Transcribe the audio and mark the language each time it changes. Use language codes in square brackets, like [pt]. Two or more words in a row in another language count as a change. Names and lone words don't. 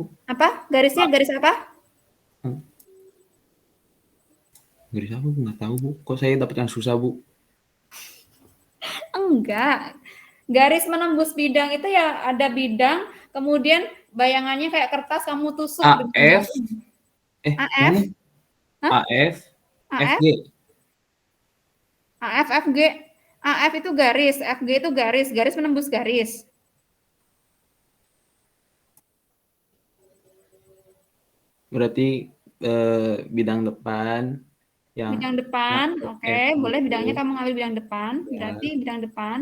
[id] Apa? Garisnya garis apa? Garis apa, Bu? Nggak tahu, Bu. Kok saya dapat yang susah, Bu? Enggak. Garis menembus bidang itu ya ada bidang, kemudian bayangannya kayak kertas kamu tusuk. AF. AF? Hah? AF. AF? FG. AF, FG. AF itu garis, FG itu garis, garis menembus garis. Berarti bidang depan. Yang Bidang depan, oke. Boleh bidangnya kamu ngambil bidang depan. Berarti bidang depan.